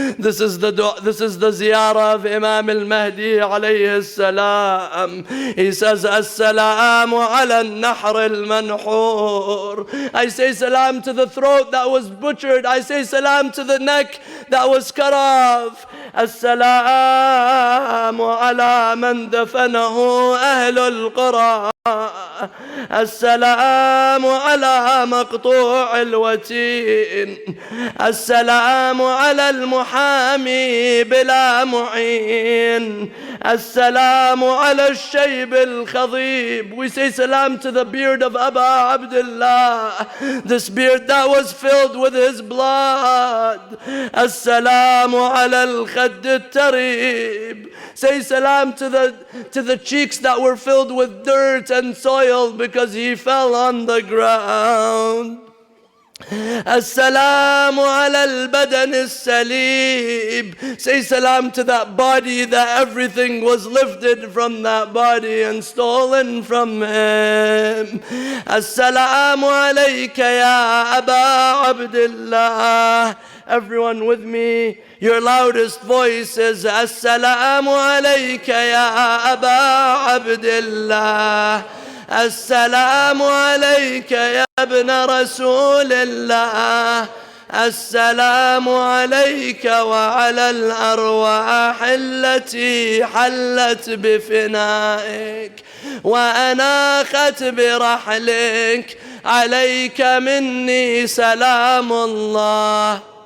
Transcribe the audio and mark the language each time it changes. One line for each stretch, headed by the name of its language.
English: This is the ziyarah of Imam al-Mahdi alayhi salam. He says,
Arabic: As-salamu ala al-nahr al-manhur.
English: I say salam to the throat that was butchered. I say salam to the neck that was cut off.
Arabic: السلام على من دفنه أهل القرى السلام على مقطوع الوتين السلام على المحامي بلا معين السلام على الشيب الخضيب.
English: We say salam to the beard of Aba Abdullah, this beard that was filled with his blood.
Arabic: السلام على الخد التريب.
English: Say salam to the cheeks that were filled with dirt and soil because he fell on the ground.
Arabic: As-salamu ala al-badan as-salib.
English: Say salam to that body that everything was lifted from that body and stolen from him.
Arabic: As-salamu alayka ya Aba Abdullah.
English: Everyone with me, your loudest voice is
Arabic: As-salamu alayka ya Aba Abdullah. السلام عليك يا ابن رسول الله السلام عليك وعلى الأرواح التي حلت بفنائك وأناخت برحلك عليك مني سلام الله